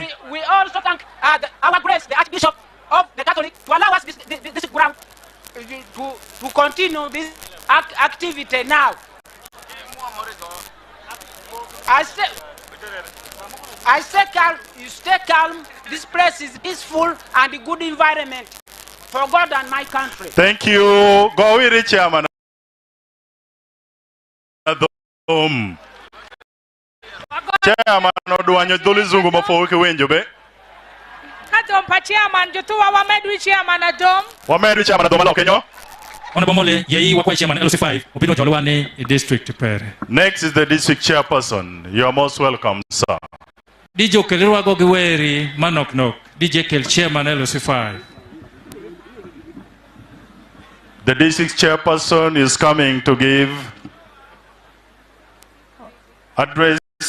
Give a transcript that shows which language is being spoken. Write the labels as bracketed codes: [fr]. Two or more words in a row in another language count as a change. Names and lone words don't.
[en] We also thank our grace, the Archbishop of the Catholic, to allow us this ground to continue this activity now. I stay calm, you stay calm. This place is peaceful and a good environment for God and my country. Thank you. Go with it, Chairman. Chairman, Oduanyo Dolizungu Mafoke Wenjobe. Katompa chairman, Jotua Wamedwi chairman Adom. Wamedwi chairman Adom Kenyo. Honorable Yei Wakwa chairman LOC5, Opino Jolwane, district Pere. Next is the district chairperson. You are most welcome, sir. DJ Kelirwa Gogiweri, Manok Nok, DJ Kel chairman LOC5. The district chairperson is coming to give address.